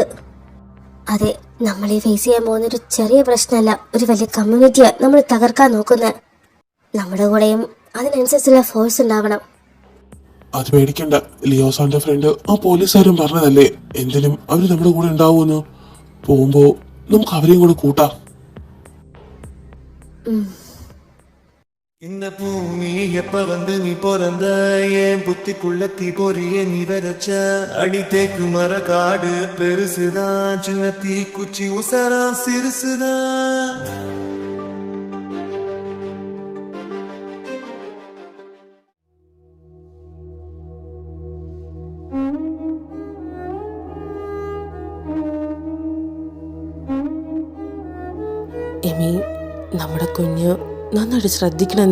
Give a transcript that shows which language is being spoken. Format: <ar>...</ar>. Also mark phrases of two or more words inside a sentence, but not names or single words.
<ml>അതെ, നമ്മൾ ഈ ഫേസ് ചെയ്യാൻ പോകുന്ന ഒരു ചെറിയ പ്രശ്നമല്ല, ഒരു വലിയ കമ്മ്യൂണിറ്റിയാ നമ്മൾ തകർക്കാൻ നോക്കുന്നത്. നമ്മുടെ കൂടെയും അതിനനുസരിച്ചുള്ള ഫോഴ്സ് ഉണ്ടാവണം. അത് പേടിക്കണ്ട. ലിയോസാന്റെ ഫ്രണ്ട് ആ പോലീസുകാരും പറഞ്ഞതല്ലേ എന്തിനും അവര് നമ്മുടെ കൂടെ ഉണ്ടാവുമെന്ന്. പോകുമ്പോ നമുക്ക് അവരെയും കൂടെ കൂട്ടാം.</ml> <ta>இந்த பூமி எப்ப வந்து நீ பிறந்த என் புத்திக்குள்ள தீ பொறிய நீ விதைச்ச அடி தேக்கு மர காடு பெருசுதான் சின்ன தீ குச்சி உசரா சிறுசுதான்.</ta> <ml>എമി, നമ്മുടെ കുഞ്ഞ് നന്നായിട്ട് ശ്രദ്ധിക്കണം.</ml>